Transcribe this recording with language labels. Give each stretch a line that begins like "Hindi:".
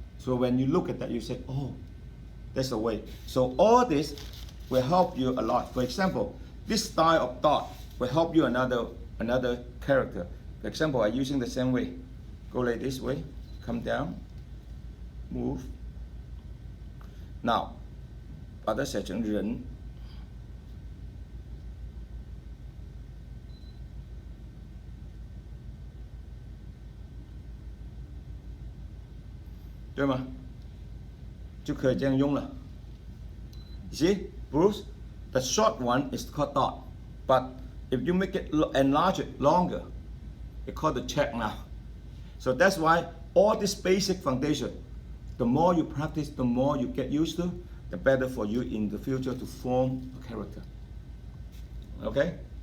English: So when you look at that, you say, oh, that's the way. So all this will help you a lot. For example, this style of dot will help you another character. For example, I'm using the same way. Go like this way, come down, move.
Chinese: Now, 把它写成人，对吗？就可以这样用了。
English: See, Bruce, the short one is called dot, but if you make it enlarge it longer, it's called the check now. So that's why all this basic foundation, the more you practice, the more you get used to, the better for you in the future to form a character. Okay?